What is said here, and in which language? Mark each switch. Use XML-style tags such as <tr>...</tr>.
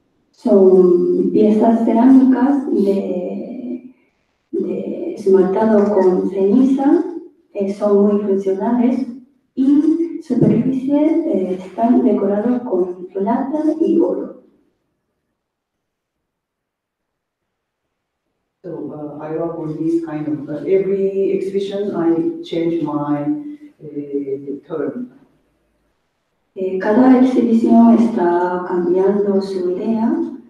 <es>Son piezas cerámicas de esmaltado con ceniza, son muy funcionales y superficie están decorados con plata y oro.</es> <en>So I work on this kind of, every exhibition I change my term.</en> <es>Cada exhibición está cambiando su idea.</es>